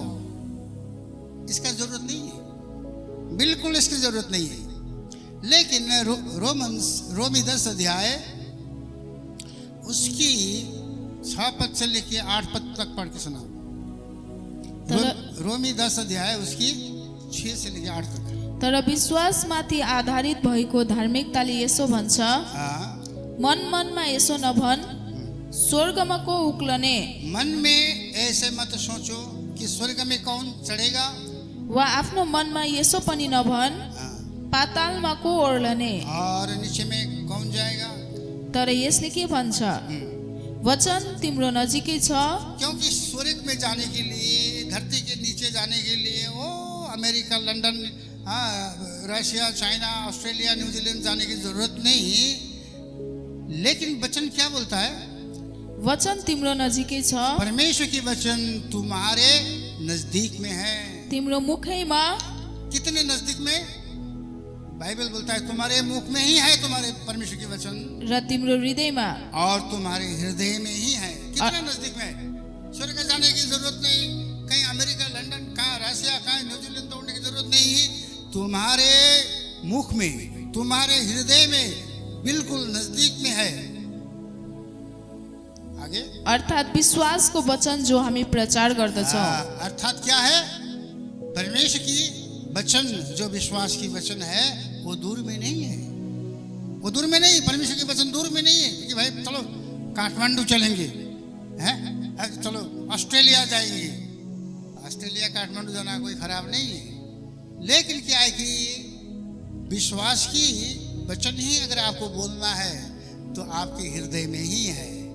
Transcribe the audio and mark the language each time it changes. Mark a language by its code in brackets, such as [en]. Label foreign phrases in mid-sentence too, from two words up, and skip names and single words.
[hi] इसका जरूरत नहीं है, बिल्कुल इसकी जरूरत नहीं है। लेकिन रोमी 10 अध्याय उसकी 6 पद से लेके 8 पद तक पढ़ के सुना। रोमी 10 अध्याय उसकी 6 से लेके 8 तक। [ne] तर विश्वासमाथि आधारित भएको धार्मिकताले यसो भन्छ, मनमा यसो नभन, स्वर्गमा को उक्लने। [hi] मन में ऐसे मत सोचो कि स्वर्ग में कौन चढ़ेगा। [ne] वा आफ्नो मनमा यसो पनि नभन् [hi] हाँ, [ne] पातालमा को ओर्लने, [hi] और नीचे में कौन जाएगा। [ne] तर यसले के भन्छ, वचन तिम्रो नजिकै छ। [hi] क्योंकि स्वर्ग में जाने के लिए, धरती के नीचे जाने के लिए वो अमेरिका, लंदन, रशिया, चाइना, ऑस्ट्रेलिया, न्यूजीलैंड जाने की जरूरत नहीं। लेकिन वचन क्या बोलता है, [ne] वचन तिम्रो नजिकै छ, [hi] परमेश्वर की वचन तुम्हारे नजदीक में है। [ne] तिम्रो मुखैमा। [hi] कितने नजदीक में, बाइबल बोलता है तुम्हारे मुख में ही है तुम्हारे परमेश्वर की वचन, [ne] र तिम्रो हृदयमा, [hi] और तुम्हारे हृदय में ही है। कितना नजदीक में, स्वर्ग जाने की जरूरत नहीं, कहीं अमेरिका, लंदन, कहाँ रशिया, कहाँ न्यूजीलैंड दौड़ने की जरूरत नहीं है। तुम्हारे मुख में, तुम्हारे हृदय में, बिल्कुल नजदीक में है। आगे, [ne] अर्थात् विश्वासको वचन जो हामी प्रचार गर्दछौँ। [hi] अर्थात क्या है, परमेश्वर की वचन जो विश्वास की वचन है वो दूर में नहीं है, वो दूर में नहीं, परमेश्वर की वचन दूर में नहीं है कि भाई चलो काठमांडू चलेंगे, हैं, चलो ऑस्ट्रेलिया जाएंगे। ऑस्ट्रेलिया काठमांडू जाना कोई खराब नहीं है, लेकिन क्या है कि विश्वास की वचन ही अगर आपको बोलना है तो आपके हृदय में ही है।